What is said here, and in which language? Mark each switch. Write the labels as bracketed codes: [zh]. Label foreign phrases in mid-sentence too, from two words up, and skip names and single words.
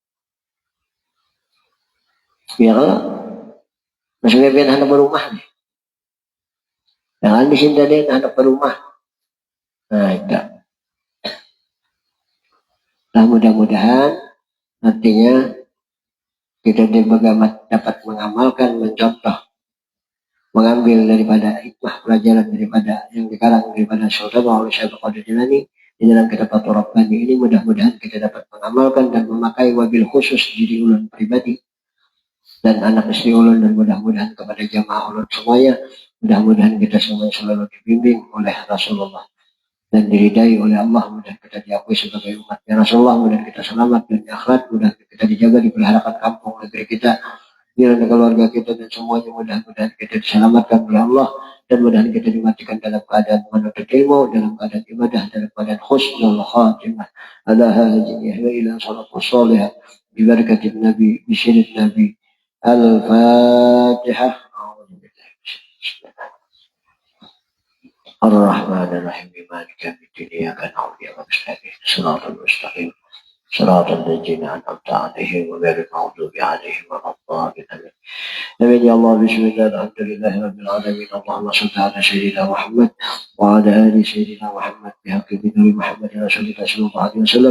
[id] Ya kalau maksudnya pian hendak berumah nih. Jangan di sini tadi hendak berumah. Nah, itu. Nah, mudah-mudahan artinya kita dapat mengamalkan, mencontoh, mengambil daripada hikmah pelajaran daripada yang dikarang daripada Sultan oleh Syekh Qadir Jilani di dalam kitab Fathur Rabbani ini. Mudah-mudahan kita dapat mengamalkan dan memakai [ar] وبالخصوص [id] diri ulun pribadi dan anak istri ulun, dan mudah-mudahan kepada jamaah ulun semuanya, mudah-mudahan kita semua selalu dibimbing oleh Rasulullah dan diridai oleh Allah, mudah kita diakui sebagai umatnya Rasulullah, mudah kita selamat dan akhirat, mudah kita dijaga, dipeliharakan kampung negeri kita, dan keluarga kita, dan semuanya mudah-mudahan kita diselamatkan oleh Allah, dan mudah-mudahan kita dimatikan dalam keadaan menuntut ilmu, dalam keadaan ibadah, dalam keadaan [ar] حسن الخاتمة. على هذه وإلى صلاة صالحة ببركة النبي بسر النبي. Al-Fatihah. الرحمن الرحيم مالك يوم الدين إياك نعبد وإياك نستعين صراط المستقيم صراط الذين أنعمت عليهم غير المغضوب عليهم ولا الضالين آمين. يا الله بسم الله الحمد لله رب العالمين. اللهم صل على سيدنا محمد وعلى آل سيدنا محمد بحق بنور محمد رسول الله صلى الله عليه وسلم.